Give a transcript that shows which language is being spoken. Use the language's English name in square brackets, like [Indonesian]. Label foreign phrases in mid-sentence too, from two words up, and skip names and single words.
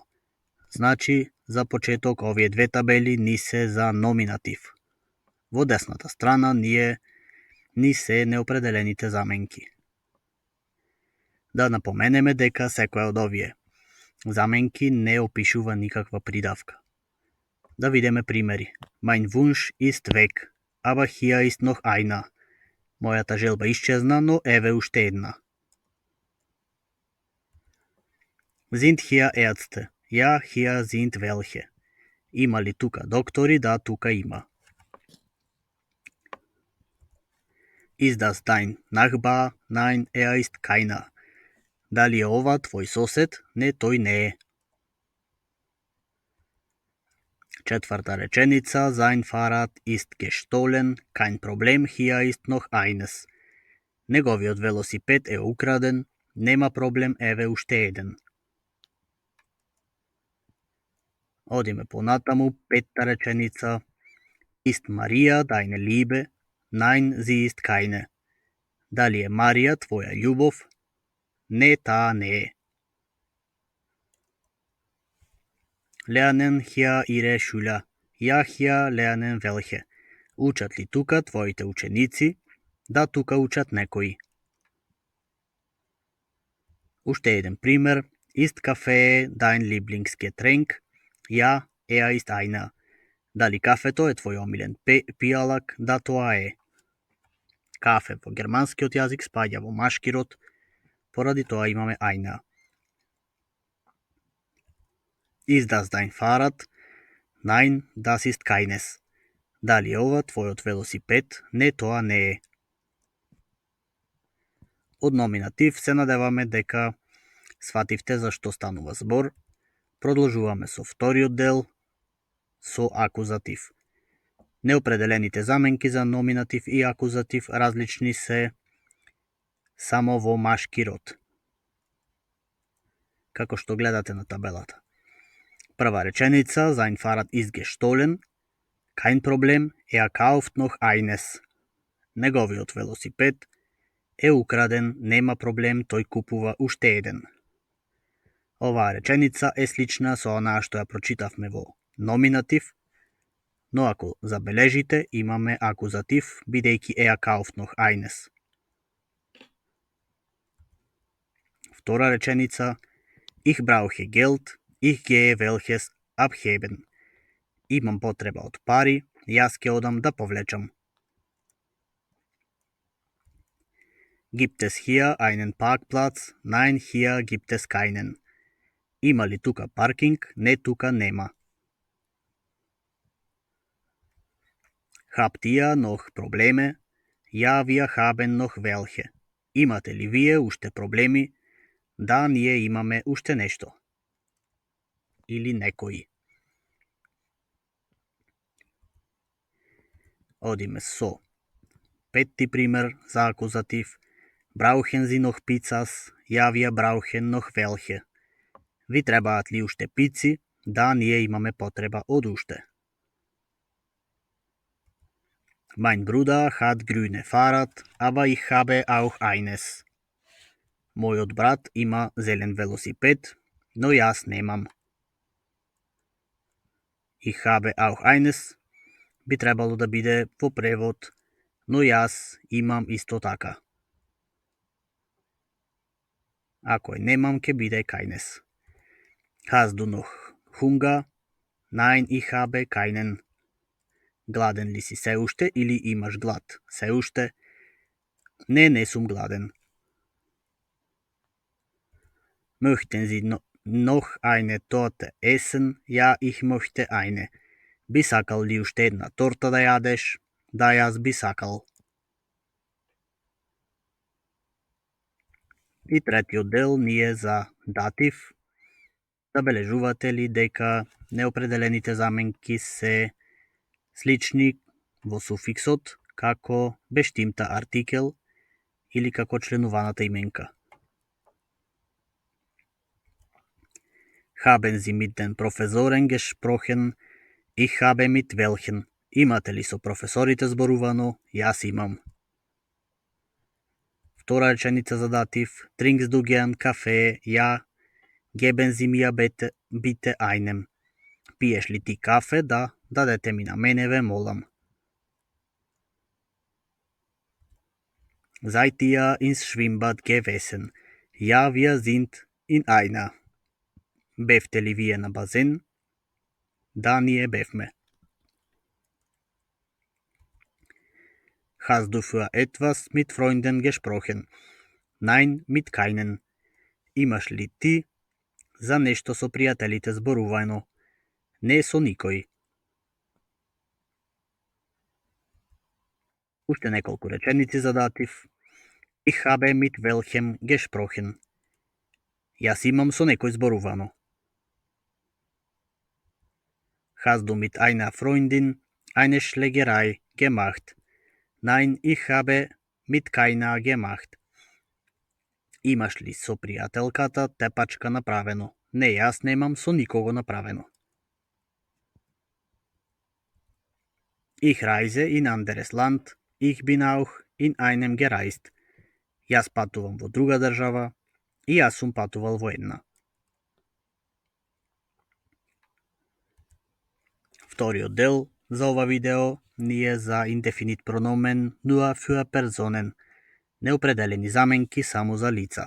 [Macedonian] Значи, за почеток овие две табели ни се за номинатив. Во десната страна ни се неопределените заменки. Да напоменеме дека секоја од овие заменки не опишува никаква придавка. Да видиме примери. [German] Mein Wunsch ist weg, aber hier ist noch einer. [Macedonian] Мојата желба исчезна, но еве уште една. [German] Sind hier Ärzte? Ja, hier sind welche. [Macedonian] Има ли тука доктори? Да, тука има. [German] Ist das dein Nachbar? Nein, ist keiner. [Macedonian] Дали е ова твој сосед? Не, тој не е. Четврта реченица, [German] sein Fahrrad ist gestohlen, kein Problem, hier ist noch eines. [Macedonian] Неговиот велосипед е украден, нема проблем, еве уште еден. Одиме понатаму, петта реченица, [German] ist Maria deine Liebe? Nein, sie ist keine. [Macedonian] Дали е Марија твоја љубов? Не, таа не е. [German] Lernen hier ihre Schüler? Ja, hier lernen welche. [Macedonian] Учат ли тука твоите ученици? Да, тука учат некои. Уште еден пример. [German] Ist Kaffee dein Lieblingsgetränk? Ja, ist einer. [Macedonian] Дали кафето е твој омилен пијалак? Да, тоа е. Кафе во германскиот јазик спаѓа во машки род, поради тоа имаме einer. [German] Ist das dein Fahrrad? Nein, das ist keines. [Macedonian] Дали е ова твојот велосипед? Не, тоа не е. Од номинатив се надеваме дека свативте за што станува збор. Продолжуваме со вториот дел, со акузатив. Неопределените заменки за номинатив и акузатив различни се само во машки род. Како што гледате на табелата. Прва реченица, [German] sein Fahrrad ist gestohlen, kein Problem, kauft noch eines. [Macedonian] Неговиот велосипед е украден, нема проблем, тој купува уште еден. Оваа реченица е слична со онаа што ја прочитавме во номинатив, но ако забележите, имаме акузатив, бидејќи [German] kauft noch eines. [Macedonian] Втора реченица, [German] ich brauche Geld, ich gehe welches abheben. [Macedonian] Имам потреба од пари, јас ќе одам да повлечам. [German] Gibt es hier einen Parkplatz? Nein, hier gibt es keinen. [Macedonian] Има ли тука паркинг? Не, тука нема. [German] Habt ihr noch Probleme? Ja, wir haben noch welche. [Macedonian] Имате ли вие уште проблеми? Да, ние имаме уште нешто. Или некои. Одиме со петти пример за акузатив. [German] Brauchen Sie noch Pizzas? Ja, wir brauchen noch welche. [Macedonian] Ви требаат ли уште пици? Да, ние имаме потреба од уште. [German] Mein Bruder hat grüne Fahrrad, aber ich habe auch eines. [Macedonian] Мојот брат има зелен велосипед, но јас немам. [German] Ich habe auch eines [Macedonian] би требало да биде во превод, но јас имам исто така. Ако е немам, ќе биде keines. [German] Hast du noch Hunger? Nein, ich habe keinen. [Macedonian] Гладен ли си се уште или имаш глад? Се уште? Не, не сум гладен. [German] Möchten Sie noch eine Torte essen? Ja, ich möchte eine. [Macedonian] Би сакал ли уште една торта да јадеш? Да, јас би сакал. И третиот дел ни е за датив. Забележувате ли дека неопределените заменки се слични во суфиксот како [German] bestimmter Artikel [Macedonian] или како членуваната именка. [German] Haben Sie mit den Professoren gesprochen? Ich habe mit welchen. [Macedonian] Имате ли со професорите зборувано? Јас имам. Втора реченица за датив. [German] Trinkst du gern Kaffee? Ja. Geben Sie mir bitte einen. [Macedonian] Пиеш ли ти кафе? Да. Дадете ми на мене ве молам. [German] Seid ihr ins Schwimmbad gewesen? Ja, wir sind in einer. [Macedonian] Бевте ли вие на базен? Да, ние бевме. [German] Hast du für etwas mit Freunden gesprochen? Nein, mit keinen. [Macedonian] Имаш ли ти за нешто со пријателите зборуваено? Не со никој. Уште неколку реченици за датив. [German] Ich habe mit welchem gesprochen. [Macedonian] Јас имам со некој зборувано. [German] Hast du mit einer Freundin eine Schlägerei gemacht? Nein, ich habe mit keiner gemacht. [Macedonian] Имаш ли со пријателката тепачка направено? Не, јас немам со никого направено. [German] Ich reise in anderes Land. Ich bin auch in einem gereist. [Macedonian] Јас патувам во друга држава и јас сум патувал во една. Вториот дел за ова видео ни е за [German] Indefinit Pronomen nur für Personen, [Macedonian] неопределени заменки само за лица.